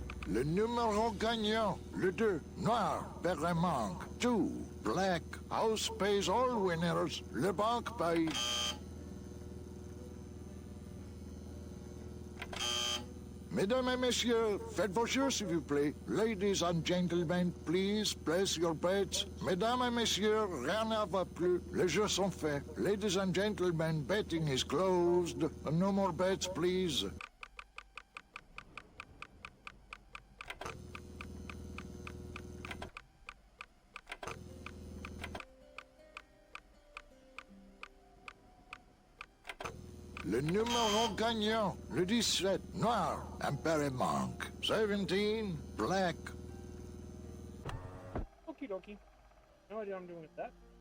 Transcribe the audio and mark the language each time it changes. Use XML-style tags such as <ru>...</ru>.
<fr>Le numéro gagnant, le 2, noir, père et manque.</fr> <en>2, black, house pays all winners,</en> <fr>le banque paye. Mesdames et messieurs, faites vos jeux s'il vous plaît.</fr> <en>Ladies and gentlemen, please place your bets.</en> <fr>Mesdames et messieurs, rien ne va plus. Les jeux sont faits.</fr> <en>Ladies and gentlemen, betting is closed. No more bets, please.</en> <fr>Le numéro gagnant, le 17, noir, impair et manque.</fr> <en>17, black. Okie dokie. No idea what I'm doing with that.</en>